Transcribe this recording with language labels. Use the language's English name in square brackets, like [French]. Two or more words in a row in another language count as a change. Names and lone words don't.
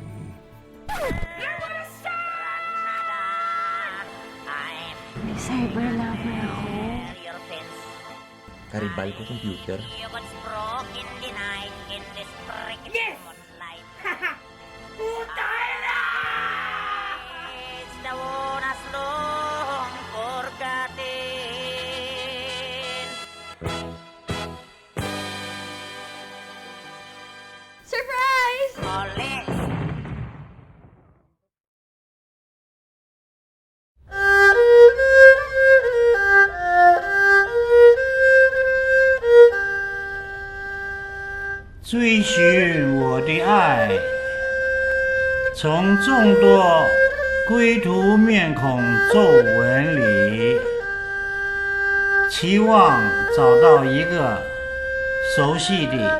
[Filipino] May [English] cyber lover [Filipino] ako. Karibal ko computer. Yes! Putay na! Surprise! [Chinese] 追寻我的爱，从众多归途面孔皱纹里，期望找到一个熟悉的。